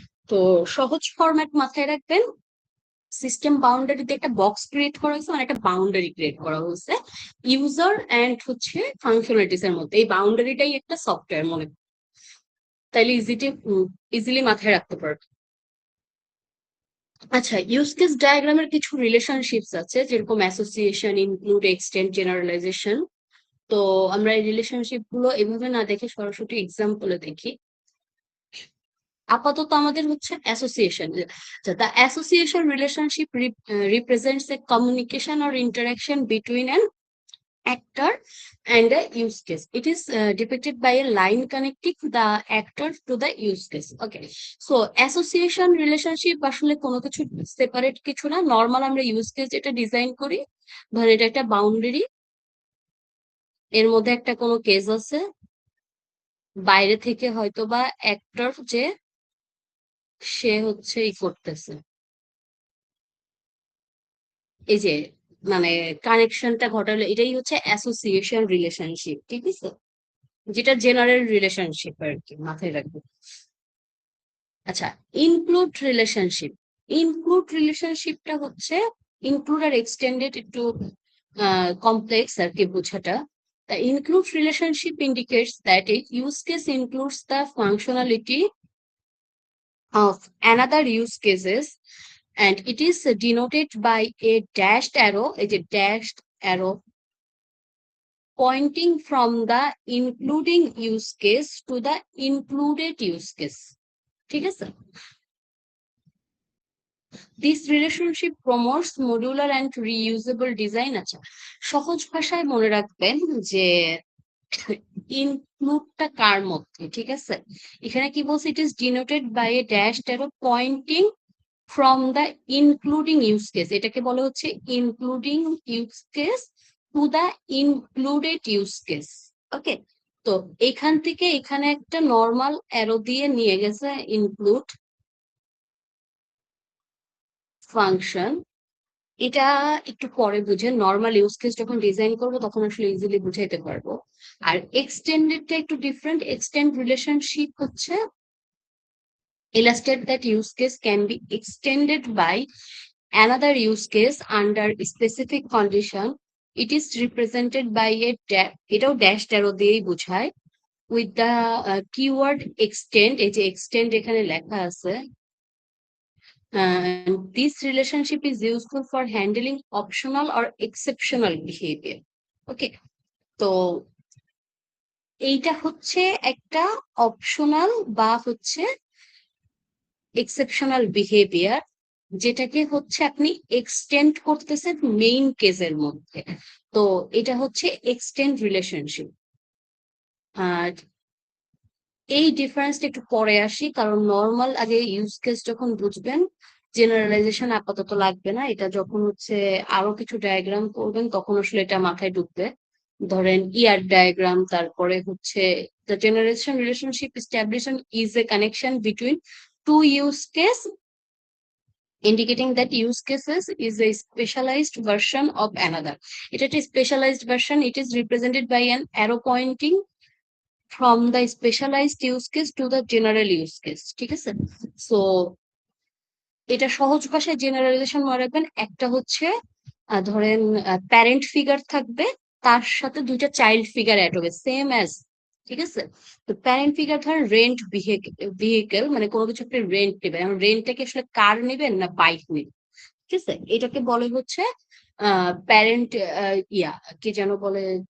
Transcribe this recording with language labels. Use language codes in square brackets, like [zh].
[bn] তো সহজ ফরম্যাট মাথায় রাখবেন, সিস্টেম বাউন্ডারিতে একটা বক্স ক্রিয়েট করা হয়েছে, মানে একটা বাউন্ডারি ক্রিয়েট করা হয়েছে ইউজার এন্ড হচ্ছে ফাংশনালিটিস এর মধ্যে। এই বাউন্ডারিটাই একটা সফটওয়্যার মনে, তাইলে ইজিলি মাথায় রাখতে পারবে। আচ্ছা, ইউজ কেস ডায়াগ্রামের কিছু রিলেশনশিপস আছে, যেরকম অ্যাসোসিয়েশন, ইনক্লুড, এক্সটেন্ড, জেনারেলাইজেশন। তো আমরা এই রিলেশনশিপ গুলো এভাবে না দেখে সরাসরি এক্সাম্পলে দেখি। আপাতত আমাদের হচ্ছে association. [en] The association relationship represents a communication or interaction between an actor and a use case. It is depicted by a line connecting the actor to the use case. Okay, so association relationship [bn] আসলে কোনো কিছু separate কিছু না, normal আমরা use case যেটা design করি, ধরেন এটা একটা বাউন্ডারি, এর মধ্যে একটা কোনো কেস আছে, বাইরে থেকে হয়তো বা অ্যাক্টর যে সে হচ্ছে ই করতেছে, এই যে মানে কানেকশনটা ঘটালো, এটাই হচ্ছে অ্যাসোসিয়েশন রিলেশনশিপ, ঠিক আছে, যেটা জেনারেল রিলেশনশিপ আর কি, মাথায় রাখবে। আচ্ছা, ইনক্লুড রিলেশনশিপ। ইনক্লুড রিলেশনশিপটা হচ্ছে, ইনক্লুড আর এক্সটেন্ডেড একটু কমপ্লেক্স আর কি বোঝাটা। [en] The include relationship indicates that a use case includes the functionality of another use cases, and it is denoted by a dashed arrow, a dashed arrow pointing from the including use case to the included use case, [bn] ঠিক আছে। [en] This relationship promotes modular and reusable design. [bn] আচ্ছা, সহজ ভাষায় মনে রাখবেন যে ইনক্লুডটা কার মধ্যে, ঠিক আছে, এখানে কি বলছে, [en] it is denoted by a dashed arrow pointing from the including use case, [bn] এটাকে বলা হচ্ছে including use case [en] To the included use case. [bn] ওকে, তো এখান থেকে এখানে একটা নর্মাল অ্যারো দিয়ে নিয়ে গেছে ইনক্লুড ফাংশন, এটা একটু পরে বুঝে, নর্মাল ইউজ কেস যখন ডিজাইন করবো তখন আসলে ইজিলি বুঝাইতে পারবো। আর এক্সটেন্ডেডটা একটু ডিফারেন্ট। এক্সটেন্ড রিলেশনশিপ হচ্ছে [en] illustrate that use case can be extended by another use case under specific condition. It is represented by a [bn] এটাও ড্যাশ অ্যারো দিয়েই বোঝায়, [en] with the keyword extend, [bn] এই যে extend এখানে লেখা আছে। [en] This relationship is useful for handling optional or exceptional behavior. [bn] Okay, তো এইটা হচ্ছে একটা অপশনাল বা হচ্ছে এক্সেপশনাল বিহেভিয়ার, যেটাকে হচ্ছে আপনি এক্সটেন্ড করতেছেন মেইন কেসের মধ্যে। তো এটা হচ্ছে এক্সটেন্ড রিলেশনশিপ। আর এই ডিফারেন্সটা একটু পরে আসি, কারণ নর্মাল আগে ইউজ কেস যখন বুঝবেন, জেনারেলাইজেশন আপাতত লাগবে না, এটা যখন হচ্ছে আরো কিছু ডায়াগ্রাম করবেন তখন আসলে এটা মাথায় ঢুকবে। ধরেন ইয়ার ডায়াগ্রাম, তারপরে হচ্ছে [en] the generation relationship establishing is a connection between two use case, indicating that use cases is a specialized version of another. It is a specialized version. It is represented by an arrow pointing from the specialized use case to the general use case, [bn] ঠিক আছে। So এটা সহজ ভাষায় generalisation মনে রাখবেন, একটা হচ্ছে ধরেন প্যারেন্ট ফিগার থাকবে, তার সাথে দুইটা চাইল্ড ফিগার অ্যাড হবে [en] same as, [bn] ঠিক আছে। তো প্যারেন্ট ফিগার ধরেন রেন্ট ভেহিকেল, মানে কোনো কিছু আপনি রেন্ট নেবেন, রেন্টটাকে আসলে কার নেবেন না বাইক নেবেন, ঠিক আছে, এটাকে বলে হচ্ছে প্যারেন্ট ইয়া কি যেন বলে,